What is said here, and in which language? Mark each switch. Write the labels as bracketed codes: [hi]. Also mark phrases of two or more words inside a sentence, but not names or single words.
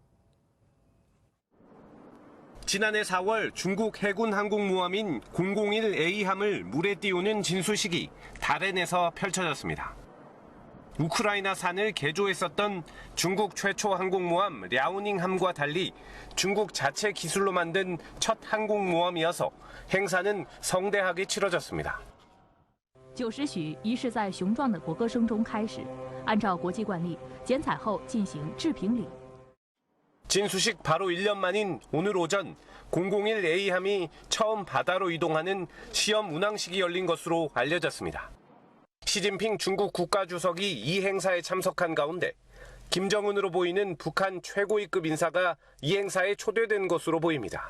[ko] 지난해 4월 중국 해군 항공모함인 001A함을 물에 띄우는 진수식이 다롄에서 펼쳐졌습니다. 우크라이나산을 개조했었던 중국 최초 항공모함 랴오닝함과 달리 중국 자체 기술로 만든 첫 항공모함이어서 행사는 성대하게 치러졌습니다. [zh] 9 时许，仪式在雄壮的国歌声中开始，按照国际惯例，剪彩后进行致评礼。 [ko] 진수식 바로 1년 만인 오늘 오전 001A함이 처음 바다로 이동하는 시험 운항식이 열린 것으로 알려졌습니다. 시진핑 중국 국가주석이 이 행사에 참석한 가운데 김정은으로 보이는 북한 최고위급 인사가 이 행사에 초대된 것으로 보입니다.